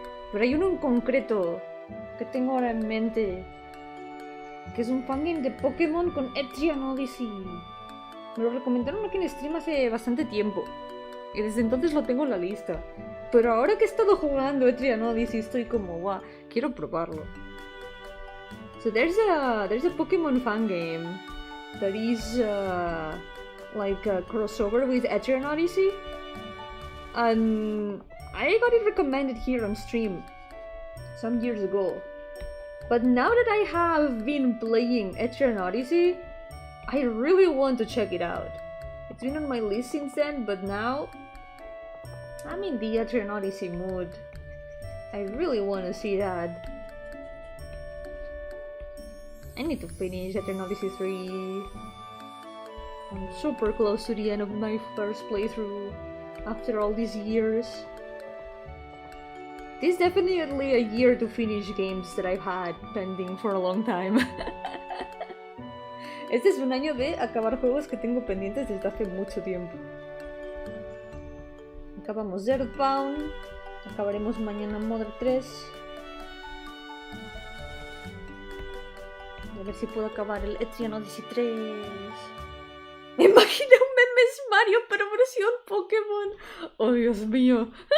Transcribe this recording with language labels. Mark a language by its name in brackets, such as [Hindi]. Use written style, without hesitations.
[Spanish] Pero hay uno en concreto que tengo ahora en mente, que es un fangame de Pokémon con Etrian Odyssey. Me lo recomendaron aquí en stream hace bastante tiempo. Y desde entonces lo tengo en la lista. Pero ahora que he estado jugando Etrian Odyssey estoy como, guau, quiero probarlo. [English] So there's a Pokemon fangame that is like a crossover with Etrian Odyssey. And I got it recommended here on stream some years ago. But now that I have been playing Etrian Odyssey, I really want to check it out. It's been on my list since then, but now I'm in the Etrian Odyssey mood. I really want to see that. I need to finish Etrian Odyssey 3. I'm super close to the end of my first playthrough after all these years. This is definitely a year to finish games that I've had pending for a long time. [Spanish] Este es un año de acabar juegos que tengo pendientes desde hace mucho tiempo. Acabamos Earthbound, acabaremos mañana Mother 3. A ver si puedo acabar el Etrian Odyssey 3. Me imaginé un memes Mario, pero versión Pokémon. Oh, Dios mío.